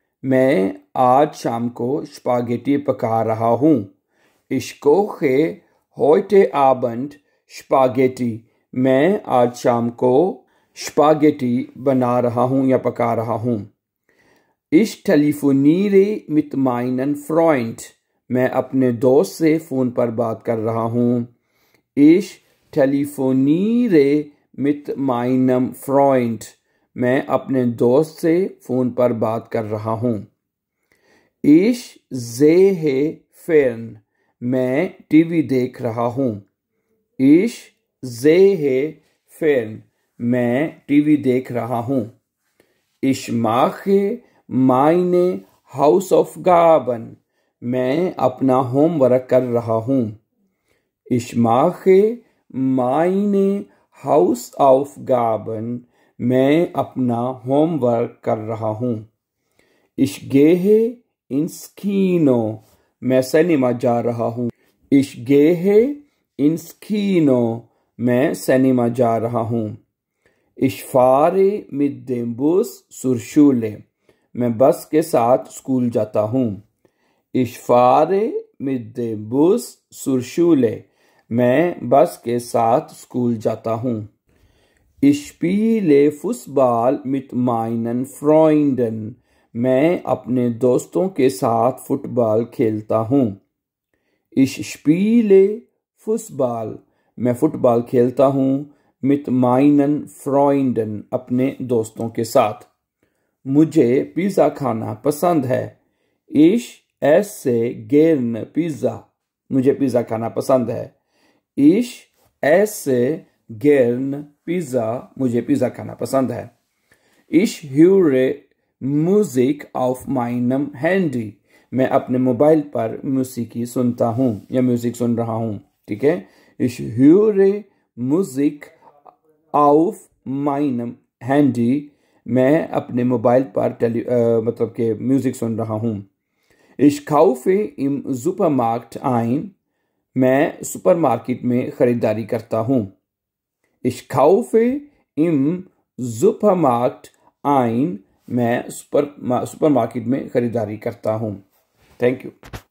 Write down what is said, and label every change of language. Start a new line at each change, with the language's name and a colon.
Hindi: मैं आज शाम को स्पागेटी पका रहा हूँ।
German: Ich koche heute Abend Spaghetti।
Hindi: मैं आज शाम को स्पागेटी बना रहा हूँ या पका रहा हूँ।
German: Ich telefoniere mit meinem Freund।
Hindi: मैं अपने दोस्त से फ़ोन पर बात कर रहा हूँ।
German: Ich telefoniere mit meinem Freund।
Hindi: मैं अपने दोस्त से फ़ोन पर बात कर रहा हूँ।
German: Ich sehe fern।
Hindi: मैं टीवी देख रहा हूँ।
German: Ich sehe fern।
Hindi: मैं टीवी देख रहा हूँ।
German: Ich mache meine Hausaufgaben।
Hindi: मैं अपना होमवर्क कर रहा हूँ।
German: Ich mache meine Hausaufgaben।
Hindi: मैं अपना होमवर्क कर रहा हूँ।
German: Ich gehe ins Kino।
Hindi: मैं सिनेमा जा रहा हूँ।
German: Ich gehe ins Kino।
Hindi: मैं सिनेमा जा रहा हूँ।
German: Ich fahre mit dem Bus zur Schule।
Hindi: मैं बस के साथ स्कूल जाता हूँ।
German: Ich fahre mit dem Bus zur Schule।
Hindi: मैं बस के साथ स्कूल जाता हूँ।
German: Ich spiele Fußball mit meinen Freunden।
Hindi: मैं अपने दोस्तों के साथ फुटबॉल खेलता हूँ।
German: Ich spiele Fußball।
Hindi: मैं फुटबॉल खेलता हूँ
German: mit meinen Freunden।
Hindi: अपने दोस्तों के साथ। मुझे पिज़्ज़ा खाना पसंद है।
German: Ich esse gern Pizza।
Hindi: मुझे पिज़्ज़ा खाना पसंद है।
German: Ich esse gern Pizza।
Hindi: मुझे पिज़्ज़ा खाना पसंद है।
German: Ich höre Musik auf meinem Handy।
Hindi: मैं अपने मोबाइल पर मौसीकी सुनता हूँ या म्यूजिक सुन रहा हूँ। ठीक है,
German: Ich höre Musik auf meinem Handy।
Hindi: मैं अपने मोबाइल पर मतलब के म्यूजिक सुन रहा हूँ।
German: Ich kaufe im Supermarkt ein.
Hindi: मैं सुपरमार्केट में खरीदारी करता हूँ.
German: Ich kaufe im Supermarkt ein.
Hindi: मैं सुपरमार्केट में खरीदारी करता हूँ.
English: Thank you.